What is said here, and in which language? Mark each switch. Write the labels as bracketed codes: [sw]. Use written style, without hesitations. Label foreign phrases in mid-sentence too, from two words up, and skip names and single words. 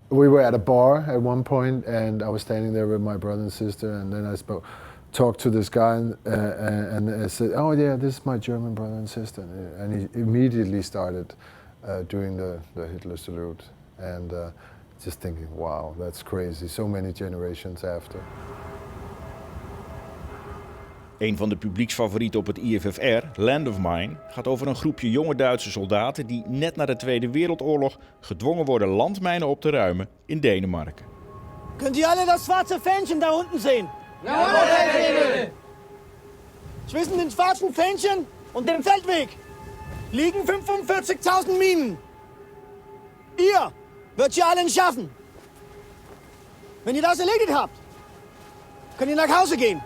[en] we were at a bar at one point, and I was standing there with my brother and sister, and then I talked to this guy, and I said, "Oh yeah, this is my German brother and sister," and he immediately started doing the Hitler salute, and just thinking, wow, that's crazy, so many generations after. [nl] Een van de publieksfavorieten op het IFFR, Land of Mine, gaat over een groepje jonge Duitse soldaten die net na de Tweede Wereldoorlog gedwongen worden landmijnen op te ruimen in Denemarken. [de] Könnt ihr alle das schwarze Fähnchen da unten sehen? Jawohl, Herr Nebel! Zwischen den schwarzen Fähnchen und dem Feldweg liegen 45.000 Minen. Ihr wird sie alle nicht schaffen. Wenn ihr das erledigt habt, könnt ihr nach Hause gehen.